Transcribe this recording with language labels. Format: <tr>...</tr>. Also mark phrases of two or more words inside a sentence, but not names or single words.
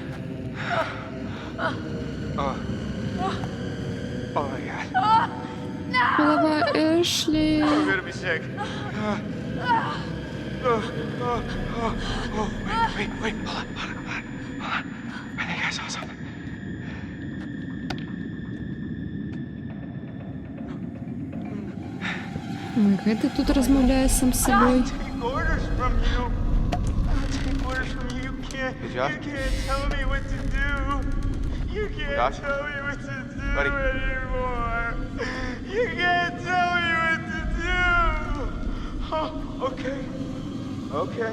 <en>Oh my God.</en> <uk>Голова Ешлі.</uk> <en>I'm gonna be sick. Wait, hold on. I think I saw something.</en> <be>Ой, гэты тут размаўляе сам з сабой.</be> <en>Take orders from you. I'll take orders from you. You can't tell me what to do. You can't Josh? tell me what to do Buddy. anymore. You can't tell me what to do. Oh, okay.</en>